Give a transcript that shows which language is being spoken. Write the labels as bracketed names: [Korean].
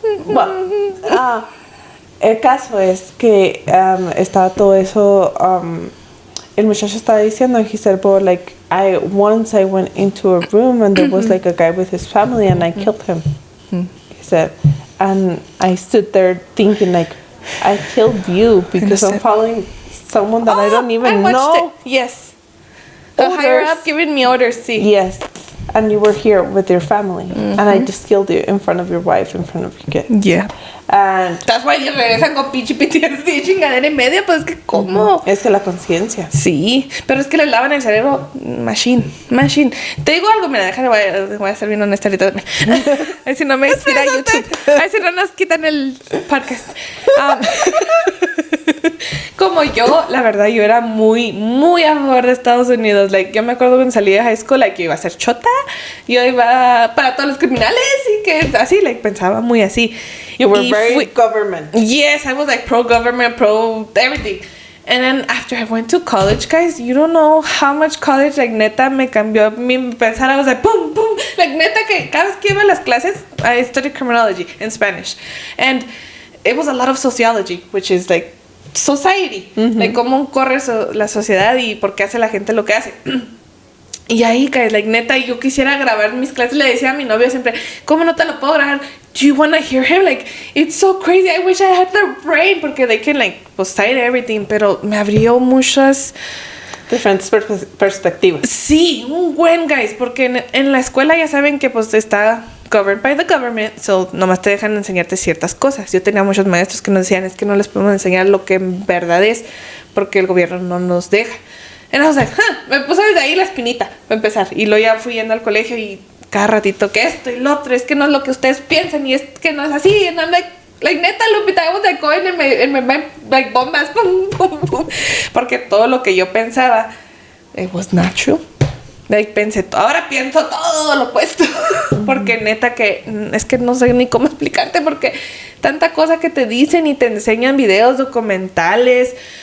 [Spanish] Well, el caso es que estaba todo eso. El muchacho estaba diciendo, [English] he said, but like, once I went into a room and there was like a guy with his family and I killed him. He said, and I stood there thinking like, I killed you because I'm following someone that I don't even know. It. Yes. The higher up giving me orders, sí. Yes. And you were here with your family, and I just killed you in front of your wife, in front of your kids. Yeah. And that's why [Spanish] ellos regresan con pinche PTSD chingadera y media, pues que ¿cómo? Es que la conciencia. Sí, pero es que les lavan el cerebro machine. Te digo algo, mira, déjame, voy a ser bien honesta ahorita. A ver si no me tira YouTube. A ver si no nos quitan el podcast. Como yo, la verdad, yo era muy, muy a favor de Estados Unidos. Like, yo me acuerdo cuando salí de high school, like, yo iba a ser chota. Yo iba para todos los criminales y que así, like, pensaba muy así. [English] You were very government. Yes, I was like pro-government, pro-everything. And then after I went to college, guys, you don't know how much college, like, neta, [Spanish] me cambió mi pensar. [English] I was like, boom, boom. [Spanish] Like, neta, que cada vez que iba a las clases, [English] I studied criminology in Spanish. And it was a lot of sociology, which is, like, society. [Spanish] Like, cómo corre la sociedad y por qué hace la gente lo que hace. Y ahí, guys, like, neta, yo quisiera grabar mis clases. Le decía a mi novio siempre, ¿cómo no te lo puedo grabar? [English] Do you want to hear him? Like, it's so crazy. I wish I had their brain. [Spanish] Porque [English] they can, [Spanish] like, pues, [English] cite everything. [Spanish] Pero me abrió muchas... diferentes perspectivas. Sí, un buen, guys. Porque en la escuela ya saben que, pues, está [English] governed by the government. [Spanish] So, nomás te dejan enseñarte ciertas cosas. Yo tenía muchos maestros que nos decían, es que no les podemos enseñar lo que en verdad es. Porque el gobierno no nos deja. [English] And I was like, [Spanish] me puso desde ahí la espinita para empezar. Y luego ya fui yendo al colegio y cada ratito que esto y lo otro, es que no es lo que ustedes piensan y es que no es así. [English] And I'm like neta, Lupita, I was like going in my like bombas, boom, boom, boom. [Spanish] Porque todo lo que yo pensaba, [English] it was not true. [Spanish] Like, ahora pienso todo lo opuesto. Porque neta que es que no sé ni cómo explicarte, porque tanta cosa que te dicen y te enseñan videos documentales.